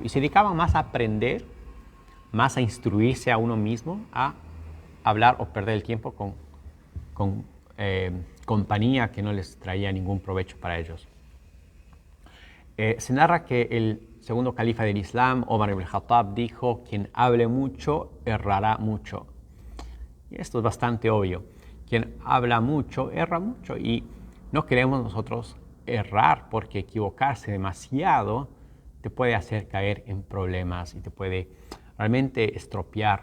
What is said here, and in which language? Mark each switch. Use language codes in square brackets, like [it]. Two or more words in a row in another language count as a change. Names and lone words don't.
[es] Y se dedicaban más a aprender, más a instruirse a uno mismo, a hablar o perder el tiempo con compañía que no les traía ningún provecho para ellos. Se narra que el segundo califa del Islam, Omar ibn al-Khattab, dijo: quien hable mucho, errará mucho. Y esto es bastante obvio. Quien habla mucho, erra mucho. Y no queremos nosotros errar, porque equivocarse demasiado te puede hacer caer en problemas y te puede realmente estropear.